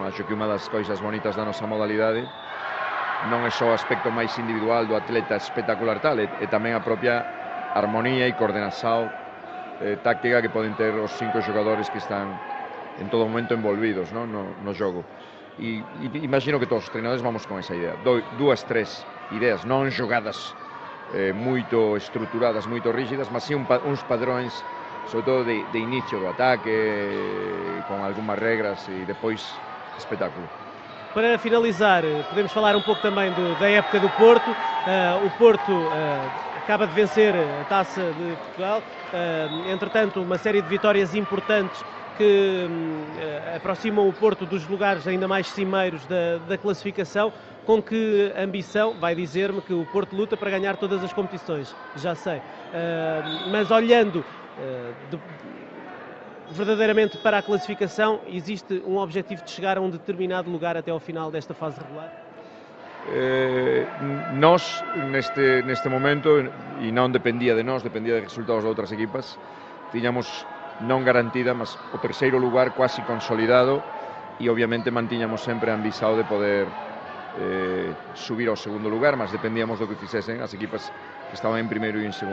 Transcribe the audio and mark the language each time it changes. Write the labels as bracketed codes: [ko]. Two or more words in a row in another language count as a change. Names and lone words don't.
[gl] Acho que unha das cousas bonitas da nosa modalidade non é só o aspecto máis individual do atleta espectacular tal, é tamén a propia armonía e coordenación táctica que poden ter os 5 xogadores que están en todo momento envolvidos, non? [pt] No jogo. [gl] E imagino que todos os treinadores vamos con esa idea, 2, 3 ideas, non xogadas moito estruturadas, moito rígidas, mas sí uns padróns, sobre todo de inicio do ataque, con algunhas regras e depois espetáculo. [pt] Para finalizar, podemos falar um pouco também da época do Porto. O Porto acaba de vencer a Taça de Portugal, entretanto uma série de vitórias importantes que aproximam o Porto dos lugares ainda mais cimeiros da classificação. Com que ambição? Vai dizer-me que o Porto luta para ganhar todas as competições, já sei, mas olhando verdadeiramente para a classificação, existe um objetivo de chegar a um determinado lugar até ao final desta fase regular? [gl] Nós, neste momento, e non dependía de nós, dependía de resultados de outras equipas, tiñamos non garantida, mas o 3º lugar quasi consolidado, e obviamente mantiñamos sempre a ambición de poder subir ao 2º lugar, mas dependíamos do que fixesen as equipas que estaban en 1º e en 2º.